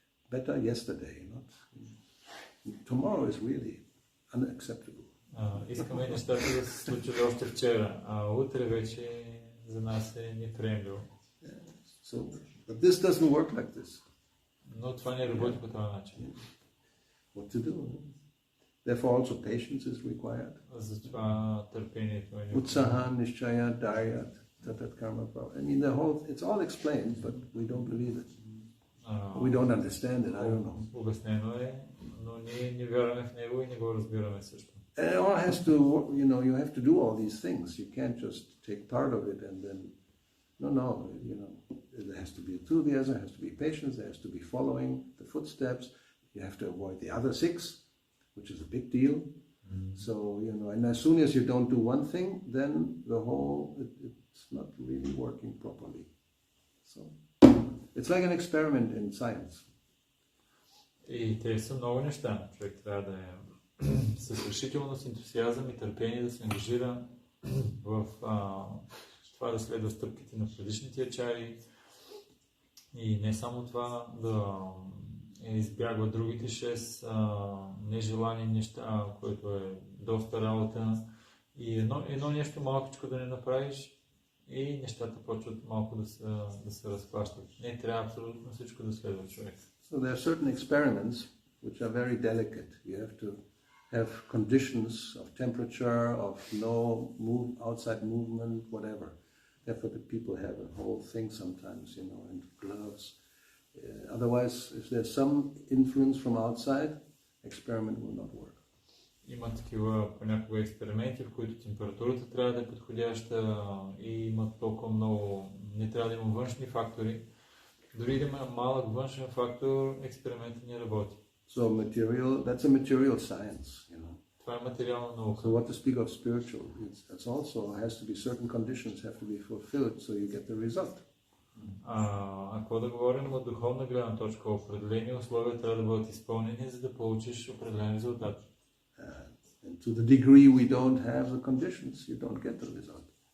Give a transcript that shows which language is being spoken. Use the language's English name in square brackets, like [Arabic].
[English] Better yesterday, not tomorrow is really unacceptable. [Bulgarian] Искаме нещата да се случат още вчера, а утре вече за нас е неприемливо. [English] But this doesn't work like this. [Bulgarian] Но това не работи по този начин. [English] What to do? Therefore also patience is required. [Bulgarian] Затова търпението е необходимо. [Sanskrit] Utsaha, nishchaya, daryat, tatat karma. [English] I mean, it's all explained, but we don't believe it. We don't understand it, I don't know. [Bulgarian] Обяснено е, но ние не вярваме в него и не го разбираме също. [English] And it all has to, you have to do all these things. You can't just take part of it and then, no, there has to be enthusiasm, there has to be patience, there has to be following the footsteps. You have to avoid the other 6, which is a big deal. So, and as soon as you don't do one thing, then it's not really working properly. So, it's like an experiment in science. [Bulgarian] И те са много неща. Човек трябва да е с решителност, ентусиазъм и търпение да се ангажира в това да следва стъпките на предишните ачари и не само това, да избягва другите 6 нежелани неща, което е доста работа и едно нещо малкичко да не направиш и нещата почват малко да се разплащат. Не трябва абсолютно всичко да следва човек. [English] So there are certain experiments which are very delicate. You have to have conditions of temperature, of no outside movement, whatever. Therefore the people have a whole thing sometimes, and gloves. Otherwise, if there's some influence from outside, experiment will not work. [Bulgarian] Има такива понякога експерименти, в които температурата трябва да е подходяща и има толкова много, не трябва да има външни фактори. Дори да има малък външен фактор, експериментът не работи. [English] So that's a material science, [Bulgarian] Това е материална наука. [English] So what to speak of spiritual, it's also has to be certain conditions have to be fulfilled so you get the result. [Bulgarian] Ако да говорим от духовна гледна точка, определени условия трябва да бъдат изпълнени, за да получиш определен резултат. [English] And to the degree we don't have the conditions, you don't get the result.